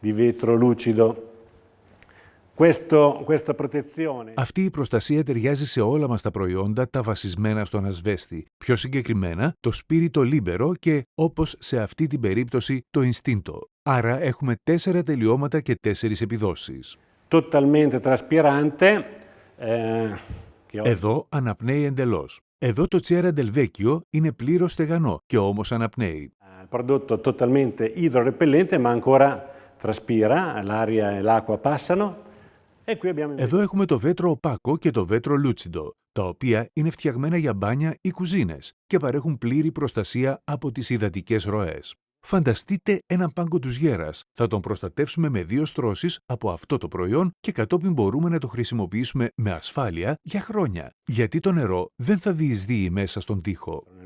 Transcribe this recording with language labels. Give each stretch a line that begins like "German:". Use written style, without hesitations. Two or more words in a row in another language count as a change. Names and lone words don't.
Greek: Αυτή η προστασία ταιριάζει σε όλα μας τα προϊόντα τα βασισμένα στον ασβέστη. Πιο συγκεκριμένα, το Spirito Libero και, όπως σε αυτή την περίπτωση, το Istinto. Άρα έχουμε 4 τελειώματα και 4 επιδόσεις.
Italian: Totalmente traspirante.
Greek: Εδώ αναπνέει εντελώς. Εδώ το Cera del Vecchio είναι πλήρως στεγανό και όμως αναπνέει.
Italian: Il prodotto totalmente idrorepellente, ma ancora traspira, l'aria e l'acqua passano.
Greek: Εδώ έχουμε το βέτρο οπάκο και το βέτρο λούτσιντο, τα οποία είναι φτιαγμένα για μπάνια ή κουζίνες και παρέχουν πλήρη προστασία από τις υδατικές ροές. Φανταστείτε έναν πάγκο ντουζιέρας. Θα τον προστατεύσουμε με 2 στρώσεις από αυτό το προϊόν και κατόπιν μπορούμε να το χρησιμοποιήσουμε με ασφάλεια για χρόνια, γιατί το νερό δεν θα διεισδύει μέσα στον τοίχο.